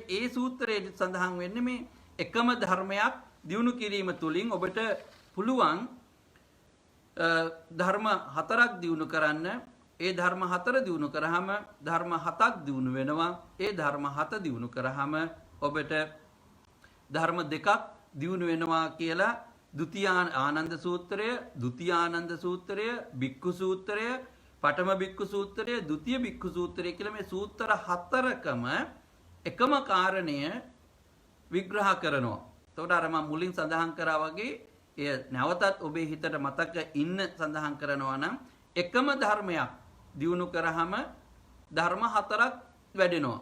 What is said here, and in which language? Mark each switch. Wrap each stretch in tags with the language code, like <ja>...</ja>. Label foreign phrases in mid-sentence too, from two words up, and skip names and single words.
<si>ඒ සූත්‍රයේ සඳහන් වෙන්නේ මේ එකම ධර්මයක් දියුණු කිරීම තුළින් ඔබට පුළුවන් ධර්ම හතරක් දියුණු කරන්න. ඒ ධර්ම හතර දියුණු කරාම ධර්ම හතක් දියුණු වෙනවා. ඒ ධර්ම හත දියුණු කරාම ඔබට ධර්ම දෙකක් දියුණු වෙනවා කියලා ද්විතීයාන ආනන්ද සූත්‍රය, ද්විතීයානන්ද සූත්‍රය, බික්ඛු සූත්‍රය, පඨම බික්ඛු සූත්‍රය, ဒုတိ ය බික්ඛු සූත්‍රය කියලා මේ සූත්‍ර හතරකම එකම කාරණය විග්‍රහ කරනවා. එතකොට අර මම මුලින් සඳහන් කරා වගේ එය නැවතත් ඔබේ හිතට මතක ඉන්න සඳහන් කරනවා නම් එකම ධර්මයක් දියුණු කරාම ධර්ම හතරක් වැඩෙනවා.</si>